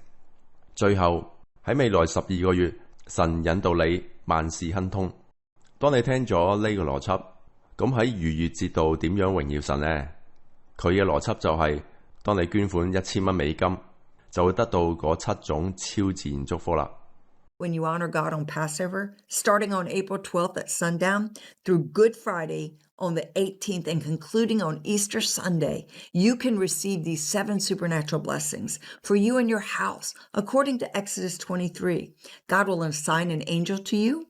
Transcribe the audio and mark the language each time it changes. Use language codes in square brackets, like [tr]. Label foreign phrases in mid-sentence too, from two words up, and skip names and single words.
[yue] 最後喺未來12個月，神引導你萬事亨通。當你聽咗呢個邏輯，咁喺逾越節度點樣榮耀神呢？佢嘅邏輯就係，當你捐款$1000，就會得到嗰7種超自然祝福啦。 [en] When you honor God on Passover, starting on April 12th at sundown, through Good Friday on the 18th and concluding on Easter Sunday, you can receive these 7 supernatural blessings for you and your house. According to Exodus 23, God will assign an angel to you.